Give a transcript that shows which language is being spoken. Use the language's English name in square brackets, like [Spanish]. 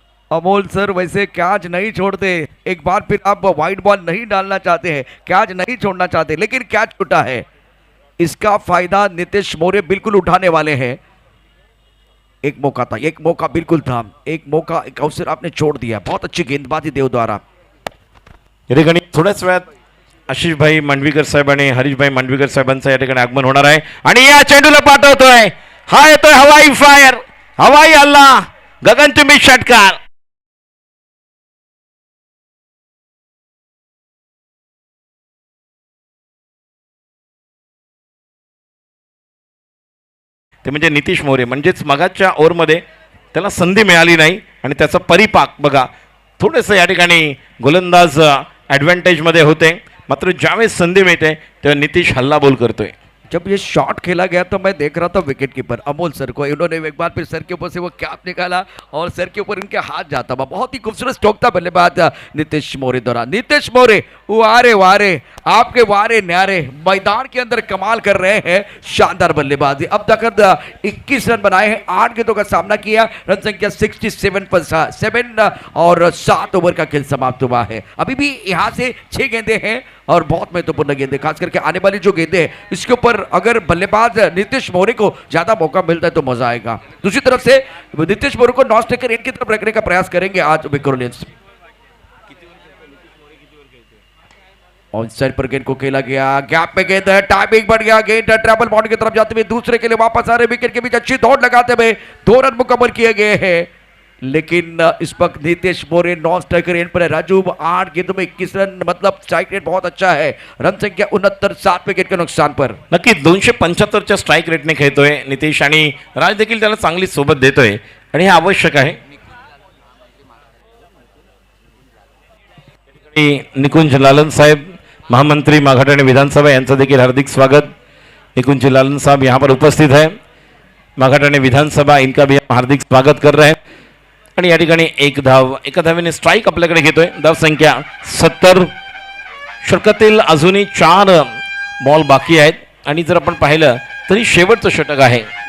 [Hindi] Amol sir वैसे catch नहीं छोड़ते. एक बार फिर आप वाइड बॉल नहीं डालना चाहते हैं, कैच नहीं छोड़ना चाहते, लेकिन कैच छूटा है. इसका फायदा नीतीश मौर्य बिल्कुल उठाने वाले हैं. एक मौका था, एक मौका बिल्कुल था, एक मौका, एक अवसर आपने छोड़ दिया. बहुत अच्छी गेंदबाजी देव द्वारा. [Marathi] या ठिकाणी थोड्याच वेळात आशिषभाई मांडवीकर साहेब आणि हरीशभाई मांडवीकर साहेबांचं या ठिकाणी आगमन होणार आहे. आणि या चेंडूला पाठवतोय. हा येतोय हवाई फायर, हवाई हल्ला, गगनचुंबी षटकार. ते म्हणजे नितीश मोरे. म्हणजेच मगाच्या ओव्हरमध्ये त्याला संधी मिळाली नाही आणि त्याचा परिपाक बघा. थोडंसं या ठिकाणी गोलंदाज ॲडव्हान्टेजमध्ये होते. मात्र ज्यावेळेस संधी मिळते तेव्हा नितीश हल्लाबोल करतोय. [Hindi] जब ये शॉट खेला गया तो मैं देख रहा था विकेट कीपर अमोल सर को, इन्होंने एक बार फिर सर के ऊपर से वो कैप निकाला और सर के ऊपर इनके हाथ जाता हुआ बहुत ही खूबसूरत स्ट्रोक था बल्लेबाज नीतीश मोरे द्वारा। नीतीश मोरे वारे वारे, आपके वारे न्यारे, मैदान के अंदर कमाल कर रहे हैं, शानदार बल्लेबाजी। अब तक 21 रन बनाए हैं, 8 गेंदों का सामना किया, रन संख्या 67 पर 7 और 7 ओवर का खेल समाप्त हुआ है। अभी भी यहाँ से 6 गेंदे हैं और बहुत महत्वपूर्ण गेंदे, खास करके आने वाली जो गेंदे हैं इसके ऊपर अगर बल्लेबाज नीतीश मोरे को ज्यादा मौका मिलता है तो मजा आएगा। दूसरी तरफ से नीतीश मोरे को नॉन स्ट्राइकर एंड की तरफ रखने का प्रयास करेंगे आज विक्रोलियंस। ऑन साइड पर गेंद को खेला गया, गैप में गेंद है, टाइमिंग बढ़ गया, गेंद ट्रैवल बाउंड की तरफ जाते हुए दूसरे के लिए वापस आ रहे, विकेट के बीच अच्छी दौड़ लगाते हुए 2 रन मुकम्मल किए गए हैं। लेकिन इस वक्त नीतीश मोरे नॉन स्ट्राइकर एंड पर है। राजू 8 गेंदों में 21 रन, मतलब स्ट्राइक रेट बहुत अच्छा है, रन संख्या 69, 7 विकेट के नुकसान पर। [Marathi] नक्की 275च्या स्ट्राईक रेटने खेळतोय नितेश आणि राज देखील त्याला चांगली सोबत देतोय आणि हे आवश्यक आहे। निकुंज लालन साहेब महामंत्री माघाटाने विधानसभा यांचं देखील हार्दिक स्वागत। [Hindi] निकुंज लालन साहब यहाँ पर उपस्थित है, माघाटाने विधानसभा इनका भी हम हार्दिक स्वागत कर रहे हैं। [Marathi] आणि या ठिकाणी एक धाव, एका धावेने स्ट्राईक आपल्याकडे घेतोय, धाव संख्या 70। षटकातील अजूनही 4 बॉल बाकी आहेत आणि जर आपण पाहिलं तरी शेवटचं षटक आहे।